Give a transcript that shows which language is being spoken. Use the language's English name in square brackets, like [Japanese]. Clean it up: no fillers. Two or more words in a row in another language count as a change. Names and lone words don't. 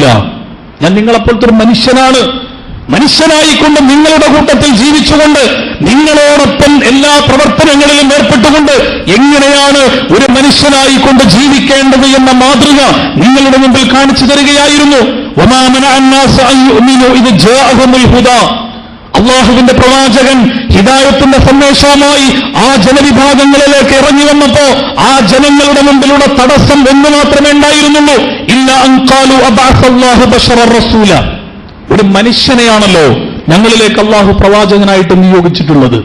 [Malayalam] ഞാൻ നിങ്ങളെപ്പോലത്തെ ഒരു മനുഷ്യനാണ്. മനുഷ്യനായിക്കൊണ്ട് നിങ്ങളുടെ കൂട്ടത്തിൽ ജീവിച്ചുകൊണ്ട് നിങ്ങളോടൊപ്പം എല്ലാ പ്രവർത്തനങ്ങളിലും ഏർപ്പെട്ടുകൊണ്ട് എങ്ങനെയാണ് ഒരു മനുഷ്യനായിക്കൊണ്ട് ജീവിക്കേണ്ടത് എന്ന മാതൃക നിങ്ങളുടെ മുമ്പിൽ കാണിച്ചു തരികയായിരുന്നു. [Arabic] وَمَا مَنَعَ النَّاسَ أَن يُؤْمِنُوا إِذْ جَاءَهُمُ الْهُدَى. [Malayalam] അല്ലാഹുവിന്റെ പ്രവാചകൻ ഹിദായത്തിന്റെ സന്ദേശവുമായി ആ ജനവിഭാഗങ്ങളിലേക്ക് ഇറങ്ങി വന്നപ്പോ ആ ജനങ്ങളുടെ മുമ്പിലുള്ള തടസ്സം ഒന്ന് മാത്രമേ ഉണ്ടായിരുന്നുള്ളൂ, [Arabic] إلا أن قالوا أبعث الله بشرا رسولا. [Malayalam] ഒരു മനുഷ്യനെയാണല്ലോ ഞങ്ങളിലേക്ക് അല്ലാഹു പ്രവാചകനായിട്ട് നിയോഗിച്ചിട്ടുള്ളത്.